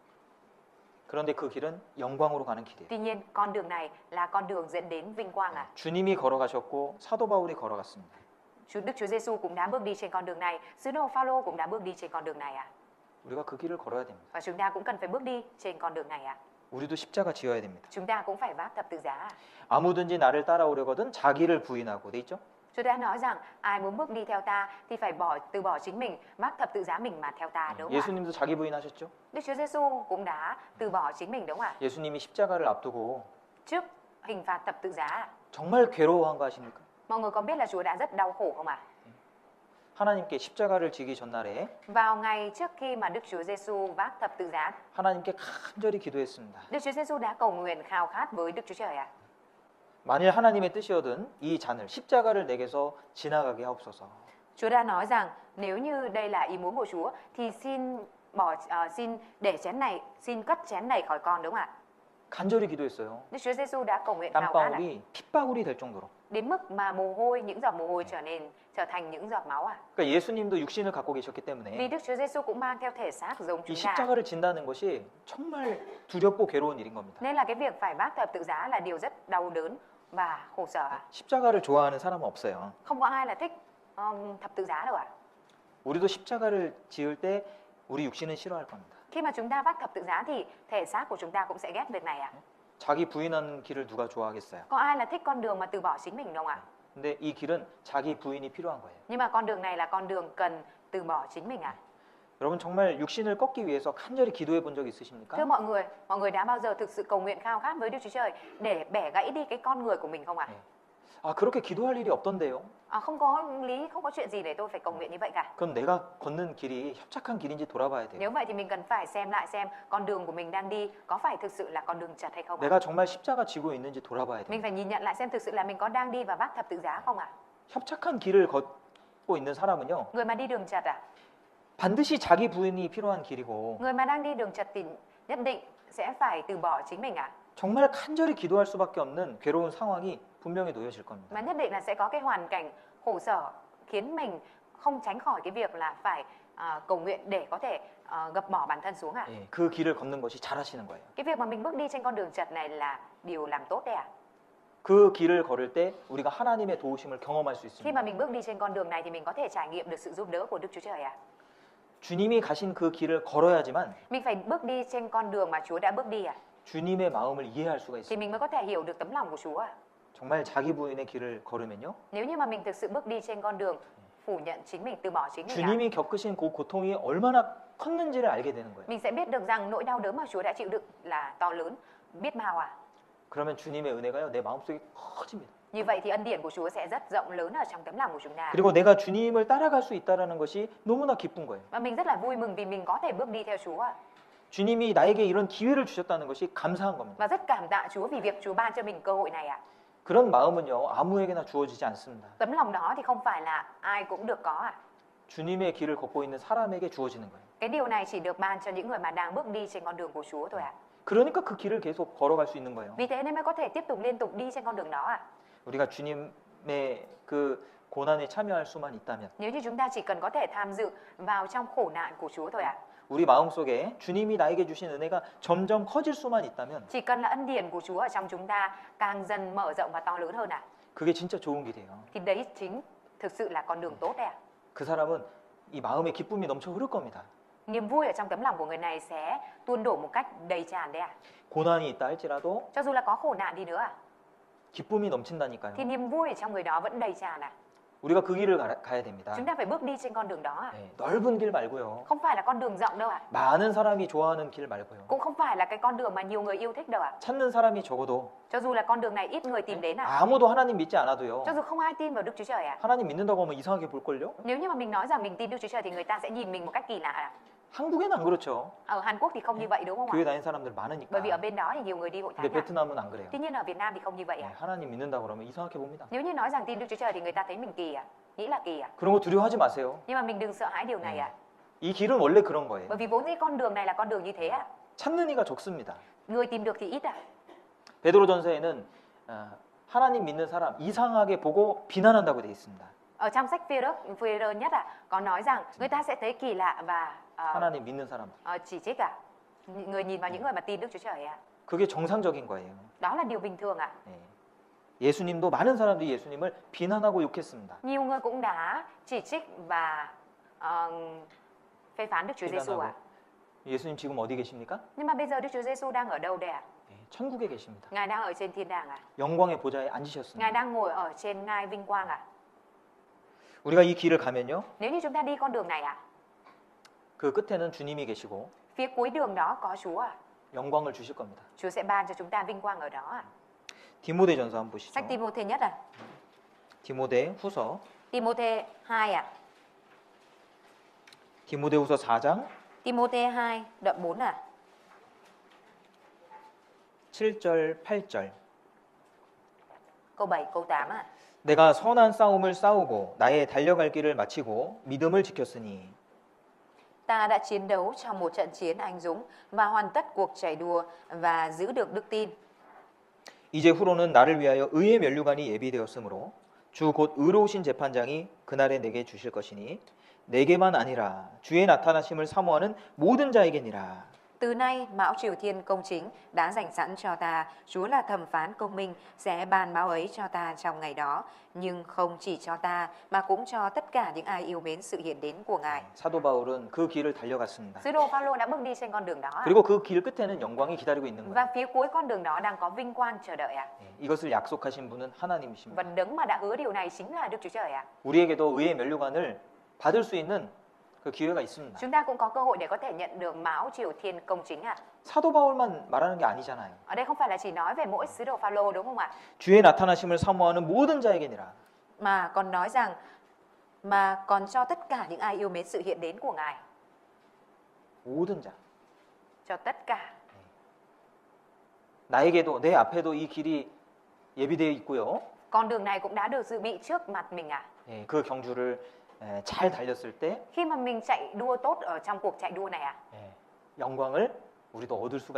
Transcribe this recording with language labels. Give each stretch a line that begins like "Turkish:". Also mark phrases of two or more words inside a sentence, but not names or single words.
Korean: 그런데 그 길은 영광으로 가는 길이에요.
Vietnamese: Tuy nhiên con đường này là con đường dẫn đến vinh quang ạ.
Korean: 주님이 걸어가셨고 사도 바울이 걸어갔습니다.
Vietnamese: Đức Chúa Giêsu cũng đã bước đi trên con đường này, sứ đồ Phaolô cũng đã bước đi trên con đường này ạ.
Korean: 우리가 그 길을 걸어야 됩니다.
Vietnamese: Và chúng ta cũng cần phải bước đi trên con đường này ạ.
Korean: 우리도 십자가 지어야 됩니다.
Vietnamese: Chúng ta cũng phải vác thập tự giá ạ.
Korean: 아무든지 나를 따라오려거든 자기를 부인하고 돼 있죠?
Vietnamese: Chúa đã nói rằng ai muốn bước đi theo ta thì phải từ bỏ chính mình, vác thập tự giá mình mà theo ta đúng không ạ?
Korean: 예수님도 자기 부인하셨죠?
Vietnamese: Đức Chúa Giêsu cũng đã từ bỏ chính mình đúng không ạ?
Korean: 예수님이 십자가를 앞두고
Vietnamese: Trước hình phạt thập tự giá ạ.
Korean: 정말 괴로워한 거 아십니까?
Vietnamese: Mọi người có biết là Chúa đã rất đau khổ không ạ?
Korean: 하나님께 십자가를 지기 전날에
Vietnamese: Vào ngày trước khi mà Đức Chúa Giêsu vác thập tự giá,
Korean: 하나님께 간절히 기도했습니다.
Vietnamese: Đức Chúa Giêsu đã cầu nguyện khao khát với Đức Chúa Trời ạ.
Korean: 만일 하나님의 뜻이거든 이 잔을 십자가를 내게서 지나가게 하옵소서.
Vietnamese: Chúa đã nói rằng nếu như đây là ý muốn của Chúa thì xin để chén này, xin cất chén này khỏi con đúng không ạ?
Korean: 간절히 기도했어요.
Vietnamese: Đức Chúa Giêsu đã cầu nguyện khao khát ạ.
Korean: 땀방울이 핏방울이 될 정도로.
Vietnamese: Đến mức mà những giọt mồ hôi trở thành những giọt máu ạ.
Korean: 그러니까 예수님도 육신을 갖고 계셨기
Vietnamese: Vì
Korean: 때문에
Vietnamese: Đức Chúa Giêsu cũng mang theo thể xác giống
Korean: 이
Vietnamese: chúng ta.
Korean: 십자가를 진다는 것이 정말 두렵고 괴로운 일인 겁니다.
Vietnamese: Nên là cái việc phải vác thập tự giá là điều rất đau đớn và khổ sở ạ.
Korean: 십자가를 좋아하는 사람은 없어요.
Vietnamese: Không có ai là thích thập tự giá đâu ạ.
Korean: 우리도 십자가를 지을 때 우리 육신은 싫어할 겁니다.
Vietnamese: Khi mà chúng ta vác thập tự giá thì thể xác của chúng ta cũng sẽ ghét việc này ạ.
Korean: 자기 부인하는 길을 누가 좋아하겠어요?
Vietnamese: Có ai là thích con đường mà từ bỏ chính mình đâu ạ?
Korean: 근데 이 길은 자기 부인이 필요한 거예요.
Vietnamese: Nhưng mà con đường này là con đường cần từ bỏ chính mình à?
Korean: 여러분 정말 육신을 꺾기 위해서 간절히 기도해 본 적
Vietnamese: Thưa
Korean: 있으십니까?
Vietnamese: mọi người đã bao giờ thực sự cầu nguyện khao khát với Đức Chúa Trời để bẻ gãy đi cái con người của mình không ạ?
Korean: 네. 아 그렇게 기도할 일이 없던데요.
Vietnamese: Không có lý, không có chuyện gì để tôi phải cầu nguyện như vậy cả.
Korean: 그럼 내가 걷는 길이 협착한 길인지 돌아봐야 돼요.
Vietnamese: Nếu vậy thì mình cần phải xem lại xem con đường của mình đang đi có phải thực sự là con đường chật hay không ạ?
Korean: 내가 정말 십자가 지고 있는지 돌아봐야 돼요.
Vietnamese: Mình phải nhìn nhận lại xem thực sự là mình có đang đi và vác thập tự giá không ạ?
Korean: 협착한 길을 걷고 있는 사람은요.
Vietnamese: Người mà đi đường chật à?
Korean: 반드시 자기 부인이 필요한 길이고
Vietnamese: Người mà đang đi đường chật thì nhất định sẽ phải từ bỏ chính mình à?
Korean: 정말 간절히 기도할 수밖에 없는 괴로운 상황이 분명히 놓여질 겁니다.
Vietnamese: Mà nhất định là sẽ có cái hoàn cảnh khổ sở khiến mình không tránh khỏi cái việc là phải cầu nguyện để có thể gập bỏ bản thân xuống à?
Korean: 예, 그 길을 걷는 것이 잘하시는 거예요.
Vietnamese: Cái việc mà mình bước đi trên con đường chật này là điều làm tốt đấy à?
Korean: 그 길을 걸을 때 우리가 하나님의 도우심을 경험할 수
Vietnamese: Khi mà
Korean: 있습니다.
Vietnamese: mình bước đi trên con đường này thì mình có thể trải nghiệm được sự giúp đỡ của Đức Chúa Trời à?
Korean: 주님이 가신 그 길을 걸어야지만
Vietnamese: Mình phải bước đi trên con đường mà Chúa đã bước đi à?
Korean: 주님의 마음을 이해할 수가
Vietnamese: Thì
Korean: 있습니다.
Vietnamese: mình mới có thể hiểu được tấm lòng của Chúa à?
Korean: 정말 자기 부인의 길을 걸으면요.
Vietnamese: Nếu như mà mình thực sự bước đi trên con đường phủ nhận chính mình, từ bỏ chính mình à?
Korean: 주님이 겪으신 그 고통이 얼마나 컸는지를 알게 되는 거예요.
Vietnamese: Mình sẽ biết được rằng nỗi đau đớn mà Chúa đã chịu đựng là to lớn, biết bao à?
Korean: 그러면 주님의 은혜가요 내 마음속에 커집니다.
Vietnamese: Như vậy thì ân điển của Chúa sẽ rất rộng lớn ở trong tấm lòng của chúng ta.
Korean: 그리고 내가 주님을 따라갈 수 있다라는 것이 너무나 기쁜 거예요.
Vietnamese: Và mình rất là vui mừng vì mình có thể bước đi theo Chúa ạ.
Korean: 주님이 나에게 이런 기회를 주셨다는 것이 감사한 겁니다.
Vietnamese: Và rất cảm tạ Chúa vì việc Chúa ban cho mình cơ hội này ạ.
Korean: 그런 마음은요 아무에게나 주어지지 않습니다.
Vietnamese: Tấm lòng đó thì không phải là ai cũng được có ạ.
Korean: 주님의 길을 걷고 있는 사람에게 주어지는 거예요.
Vietnamese: Cái điều này chỉ được ban cho những người mà đang bước đi trên con đường của Chúa thôi ạ.
Korean: 그러니까 그 길을 계속 걸어갈 수 있는 거예요.
Vietnamese: Vì thế nên mới có thể tiếp tục liên tục đi trên con đường đó ạ.
Korean: 우리가 주님의 그 고난에 참여할 수만 있다면
Vietnamese: Nếu như chúng ta chỉ cần có thể tham dự vào trong khổ nạn của Chúa thôi ạ.
Korean: 우리 마음속에 주님이 나에게 주신 은혜가 점점 커질 수만 있다면
Vietnamese: Chỉ cần là ân điển của Chúa ở trong chúng ta càng dần mở rộng và to lớn hơn ạ.
Korean: 그게 진짜 좋은 길이에요.
Vietnamese: Thì đấy chính thực sự là con đường tốt đấy ạ.
Korean: 그 사람은 이 마음의 기쁨이 넘쳐 흐를 겁니다.
Vietnamese: Niềm vui ở trong tấm lòng của người này sẽ tuôn đổ một cách đầy tràn đấy ạ.
Korean: 고난이 있다 할지라도
Vietnamese: Cho dù là có khổ nạn đi nữa ạ,
Korean: 기쁨이 넘친다니까요.
Vietnamese: thì niềm vui ở trong người đó vẫn đầy tràn ạ.
Korean: 우리가 그 길을 가야 됩니다.
Vietnamese: Chúng ta phải bước đi trên con đường đó ạ.
Korean: 네, 넓은 길 말고요.
Vietnamese: Không phải là con đường rộng đâu ạ.
Korean: 많은 사람이 좋아하는 길 말고요.
Vietnamese: Cũng không phải là cái con đường mà nhiều người yêu thích đâu ạ.
Korean: 찾는 사람이 적어도
Vietnamese: Cho dù là con đường này ít người tìm đến ạ.
Korean: 아무도 하나님 믿지 않아도요.
Vietnamese: Cho dù không ai tin vào Đức Chúa Trời ạ.
Korean: 하나님 믿는다고 하면 이상하게 볼걸요?
Vietnamese: Nếu như mà mình nói rằng mình tin Đức Chúa Trời thì người ta sẽ nhìn mình một cách kỳ lạ ạ.
Korean: 한국에는 안 그렇죠.
Vietnamese: Ở Hàn Quốc thì không như vậy đúng không
Korean: 교회
Vietnamese: ạ?
Korean: 다니는 사람들 많으니까.
Vietnamese: Bởi vì ở bên đó thì nhiều người đi hội
Korean: 근데
Vietnamese: thánh ạ.
Korean: 베트남은 안 그래요.
Vietnamese: Tuy nhiên ở Việt Nam thì không như vậy
Korean: 네,
Vietnamese: ạ.
Korean: 하나님 믿는다고 그러면 이상하게 봅니다.
Vietnamese: Nếu như nói rằng tin Đức Chúa Trời thì người ta thấy mình kỳ ạ. Nghĩ là kỳ ạ.
Korean: 그런 거 두려워하지 마세요.
Vietnamese: Nhưng mà mình đừng sợ hãi điều này ạ.
Korean: 이 길은 원래 그런 거예요.
Vietnamese: Bởi vì vốn dĩ con đường này là con đường như thế ạ.
Korean: 찾는 이가 적습니다.
Vietnamese: Người tìm được thì ít ạ.
Korean: 베드로전서에는 하나님 믿는 사람 이상하게 보고 비난한다고 돼 있습니다.
Vietnamese: Ở trong sách Phi-rơ nhất ạ, có nói rằng người ta sẽ thấy kỳ lạ và
Korean: 하나님 믿는 사람.
Vietnamese: chỉ trích ạ. Người nhìn vào những người mà tin Đức Chúa Trời ạ.
Korean: 그게 정상적인 거예요.
Vietnamese: Đó là điều bình thường ạ.
Korean: 네. 예수님도 많은 사람들이 예수님을 비난하고 욕했습니다.
Vietnamese: Nhiều người cũng đã chỉ trích và phê phán Đức Chúa Giêsu ạ.
Korean: 예수님 지금 어디 계십니까?
Vietnamese: Nhưng mà bây giờ Đức Chúa Giêsu đang ở đâu đây ạ?
Korean: 네, 천국에 계십니다.
Vietnamese: Ngài đang ở trên thiên đàng ạ.
Korean: 영광의 보좌에
Vietnamese: Ngài
Korean: 앉으셨습니다.
Vietnamese: đang ngồi ở trên ngai vinh quang ạ.
Korean: 우리가 이 길을 가면요.
Vietnamese: Nếu như chúng ta đi con đường này ạ,
Korean: 그 끝에는 주님이 계시고
Vietnamese: phía cuối đường đó có Chúa ạ.
Korean: 영광을 주실 겁니다.
Vietnamese: Chúa sẽ ban cho chúng ta vinh quang ở đó ạ.
Korean: 디모데전서 한번 보시죠.
Vietnamese: Sách Ti-mô-thê nhất ạ.
Korean: 디모데 후서
Vietnamese: Ti-mô-thê 2 ạ.
Korean: 디모데후서 4장
Vietnamese: Ti-mô-thê 2 đoạn 4 ạ.
Korean: 7절 8절.
Vietnamese: Câu 7, câu 8 ạ.
Korean: 내가 선한 싸움을 싸우고 나의 달려갈 길을 마치고 믿음을 지켰으니
Vietnamese: Ta đã chiến đấu trong một trận chiến anh dũng và hoàn tất cuộc chạy đua và giữ được đức tin.
Korean: 이제 후로는 나를 위하여 의의 면류관이 예비되었으므로 주 곧 의로우신 재판장이 그날에 내게 주실 것이니 내게만 아니라 주의 나타나심을 사모하는 모든 자에게니라.
Vietnamese: Từ nay, mão Triều Thiên công chính đã dành sẵn cho ta, Chúa là thẩm phán công minh, sẽ ban mão ấy cho ta trong ngày đó, nhưng không chỉ cho ta mà cũng cho tất cả những ai yêu mến sự hiện đến của Ngài.
Korean: 사도 바울은 그 길을 달려갔습니다.
Vietnamese: Sứ đồ Phaolô đã bước đi trên con đường đó ạ.
Korean: 그리고 그 길 끝에는 영광이 기다리고 있는 거예요.
Vietnamese: Và phía cuối con đường đó đang có vinh quang chờ đợi ạ.
Korean: 이것을 약속하신 분은 하나님이십니다.
Vietnamese: Và đấng mà đã hứa điều này chính là Đức Chúa Trời ạ.
Korean: 우리에게도 의의 면류관을 받을 수 있는 그 기회가 있습니다.
Vietnamese: Chúng ta cũng có cơ hội để có thể nhận được mão Triều Thiên công chính ạ.
Korean: 사도 바울만 말하는 게 아니잖아요.
Vietnamese: Ở đây không phải là chỉ nói về mỗi sứ đồ Phaolô đúng không ạ?
Korean: 주의 나타나심을 사모하는 모든 자에게니라.
Vietnamese: Mà còn nói rằng mà còn cho tất cả những ai yêu mến sự hiện đến của Ngài,
Korean: 모든 자.
Vietnamese: cho tất cả.
Korean: 나에게도 내 앞에도 이 길이 예비되어 있고요.
Vietnamese: Con đường này cũng đã được dự bị trước mặt mình ạ.
Korean: 그 경주를 잘 달렸을 때
Vietnamese: Khi mà mình chạy đua tốt ở trong cuộc chạy đua này ạ,
Korean: 영광을 우리도 얻을 수가